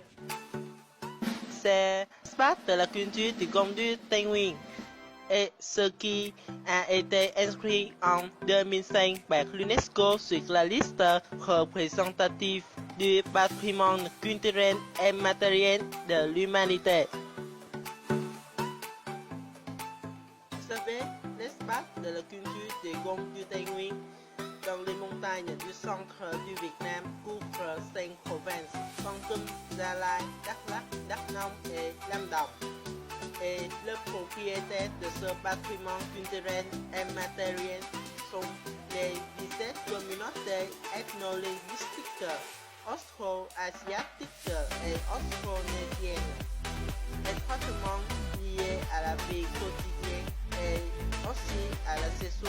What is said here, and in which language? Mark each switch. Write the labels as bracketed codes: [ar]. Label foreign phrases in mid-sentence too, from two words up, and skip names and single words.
[fr] C'est l'espace de la culture du Grand du Tây Nguyên et ce qui a été inscrit en 2005 par l'UNESCO sur la liste représentative du patrimoine culturel et matériel de l'humanité. Vous savez, l'espace de la culture du Grand du Tây Nguyên dans les montagnes du centre du Vietnam couvre 5 provinces: Con Tum, Gia Lai, Đắk Lắk, Đắk Nông et Lâm Đồng. Et le propriétaire de ce patrimoine culturel et matériel sont les 17 communautés ethno-linguistiques austro-asiatiques et austronesiennes, étroitement liées à la vie quotidienne et aussi à la saison.